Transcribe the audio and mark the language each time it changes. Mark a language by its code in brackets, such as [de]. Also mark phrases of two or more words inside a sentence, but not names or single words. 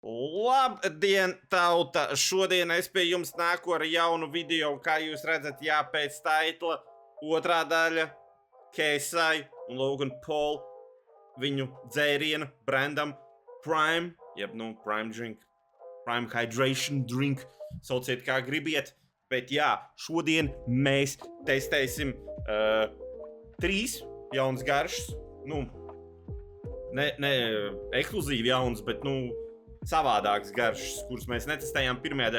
[lv] Labdien, tauta! Šodien es pie jums nāku ar jaunu video, kā jūs redzat, jā, pēc taitla otrā daļa Keisai un Logan Paul viņu dzērienu brandam Prime, jeb, [en] Prime drink, Prime hydration drink, [lv] sauciet kā gribiet, bet jā, šodien mēs testēsim 3 jaunas garšas, ne ekskluzīvi jaunas, bet, savādākas garšas, kuras mēs netestējām pirmajā daļā.